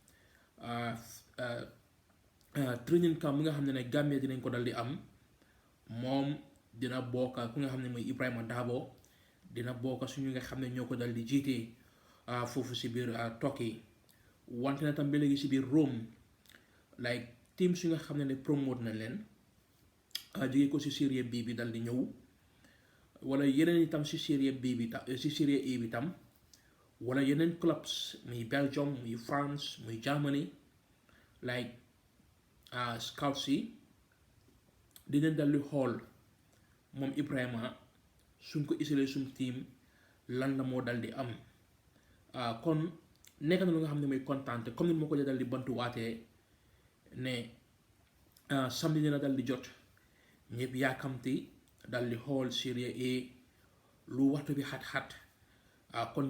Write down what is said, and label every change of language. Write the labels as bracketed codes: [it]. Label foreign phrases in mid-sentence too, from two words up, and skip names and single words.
[en] training camp [wo] bi nga xam ne Gambia dinañ ko dal di am moom dina bokk ku nga xam ne mooy Ibrahima Dabo dina bokk suñu nga xam ne ñoo ko dal di jiitee foofu si biir Turkey wante na tam ba léegi si biir Rome [en] like teams [wo] yu nga xam ne promote na leen jógee ko si Serie B bi dal di ñëw wala yeneen itam si Serie B bi tam si Serie A bi tam wala yeneen clubs muy Belgium muy France muy Germany [en] like scouts [wo] yi dinañ dal di xool moom Ibrahima suñ ko isilee suñ team lan la moo dal di am kon nekk na lu nga xam ne muy kontaan te comme ni ma ko dal di bantuwaatee ne samedi dina dal di jot ñëpp yaakamti dal di xool Serie A lu waxtu bi xat-xat kon